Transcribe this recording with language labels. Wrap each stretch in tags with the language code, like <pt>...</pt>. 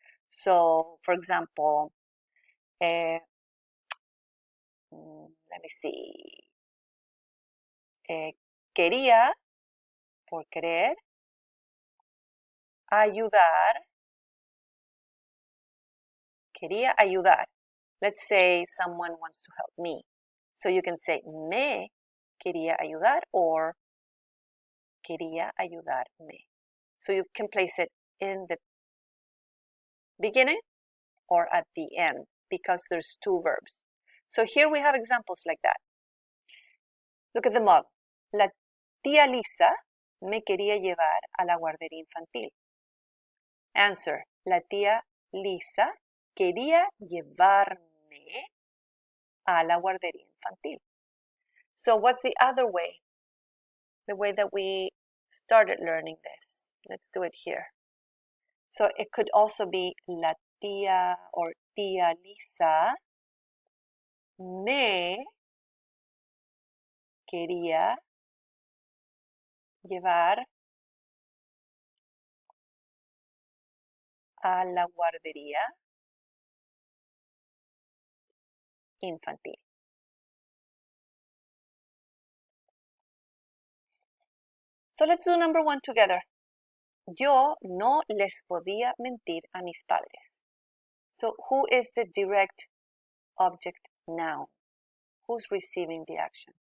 <en>So, for example, let me see.</en> <es>Quería, por querer. Ayudar. Quería ayudar.</es> <en>Let's say someone wants to help me. So you can say</en> <es>me quería ayudar</es> <en>or</en> <es>quería ayudarme.</es> <en>So you can place it in the beginning or at the end because there's two verbs. So here we have examples like that. Look at the model.</en> <es>La tía Lisa me quería llevar a la guardería infantil.</es> <en>Answer.</en> <es>La tía Lisa quería llevarme a la guardería infantil.</es> <en>So what's the other way? The way that we started learning this. Let's do it here. So it could also be</en> <es>la tía or tía Lisa me quería llevar a la guardería infantil.</es> <en>So let's do number one together.</en> <es>Yo no les podía mentir a mis padres.</es> <en>So who is the direct object noun? Who's receiving the action?</en>